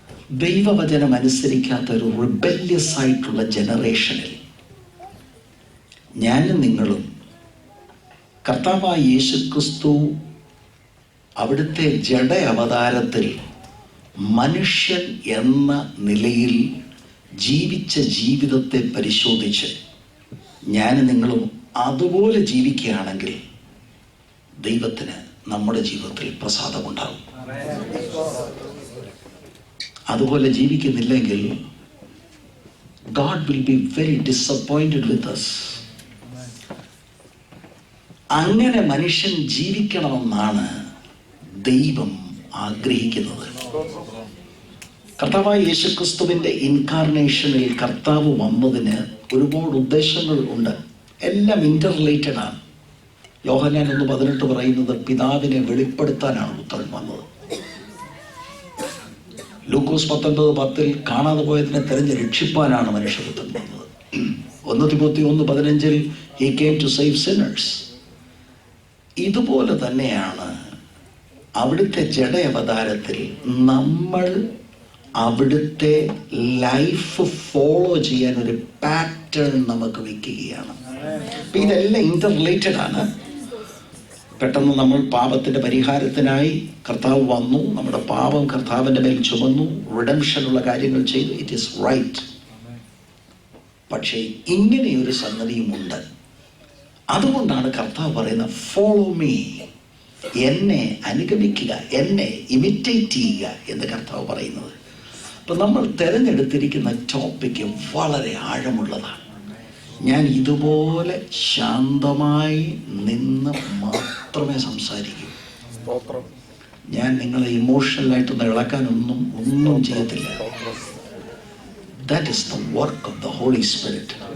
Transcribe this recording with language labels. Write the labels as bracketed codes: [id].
[ml] ദൈവവചനം അനുസരിക്കാത്ത ഒരു റിബല്യസ് ആയിട്ടുള്ള ജനറേഷനിൽ ഞാനും നിങ്ങളും കർത്താവായ യേശുക്രിസ്തു അവിടുത്തെ ജഡ അവതാരത്തിൽ മനുഷ്യൻ എന്ന നിലയിൽ ജീവിച്ച ജീവിതത്തെ പരിശോധിച്ച് ഞാനും നിങ്ങളും അതുപോലെ ജീവിക്കുകയാണെങ്കിൽ ദൈവത്തിന് നമ്മുടെ ജീവിതത്തിൽ പ്രസാദമുണ്ടാകും. അതുപോലെ ജീവിക്കുന്നില്ലെങ്കിൽ [en] God will be very disappointed with us. [ml] അങ്ങനെ മനുഷ്യൻ ജീവിക്കണമെന്നാണ് ദൈവം ആഗ്രഹിക്കുന്നത്. കർത്താവായ യേശുക്രിസ്തുവിൻ്റെ ഇൻകാർണേഷനിൽ കർത്താവ് വന്നതിന് ഒരുപാട് ഉദ്ദേശങ്ങൾ ഉണ്ട്. എല്ലാം ഇന്റർ റിലേറ്റഡ് ആണ്. യോഹന്നാൻ 1:18 പറയുന്നത് പിതാവിനെ വെളിപ്പെടുത്താനാണ് പുത്രൻ വന്നത്. ലൂക്കോസ് 19:10 കാണാതെ പോയതിനെ തെരഞ്ഞ് രക്ഷിപ്പാനാണ് മനുഷ്യപുത്രൻ വന്നത്. [en] 1 Timothy 1:15 he came to save sinners. [ml] ഇതുപോലെ തന്നെയാണ് അവിടുത്തെ ജഡ അവതാരത്തിൽ നമ്മൾ അവിടുത്തെ ലൈഫ് ഫോളോ ചെയ്യാൻ ഒരു പാറ്റേൺ നമുക്ക് വെക്കുകയാണ്. അപ്പം ഇതെല്ലാം ഇന്റർ റിലേറ്റഡ് ആണ്. പെട്ടെന്ന് നമ്മൾ പാപത്തിൻ്റെ പരിഹാരത്തിനായി കർത്താവ് വന്നു, നമ്മുടെ പാപം കർത്താവിൻ്റെ മേൽ ചുമന്നു, റിഡംഷനുള്ള കാര്യങ്ങൾ ചെയ്തു. [en] It is right. [ml] പക്ഷേ ഇങ്ങനെയൊരു സംഗതിയുമുണ്ട്. അതുകൊണ്ടാണ് കർത്താവ് പറയുന്നത് [en] follow me, [ml] എന്നെ അനുഗമിക്കുക, എന്നെ ഇമിറ്റേറ്റ് ചെയ്യുക എന്ന് കർത്താവ് പറയുന്നത്. അപ്പം നമ്മൾ തിരഞ്ഞെടുത്തിരിക്കുന്ന ടോപ്പിക്ക് വളരെ ആഴമുള്ളതാണ്. ഞാൻ ഇതുപോലെ ശാന്തമായി നിന്ന് മാത്രമേ സംസാരിക്കൂ. ഞാൻ നിങ്ങളെ ഇമോഷണലായിട്ടൊന്ന് ഇളക്കാനൊന്നും ചെയ്യത്തില്ല. [en] That is the work of the Holy Spirit.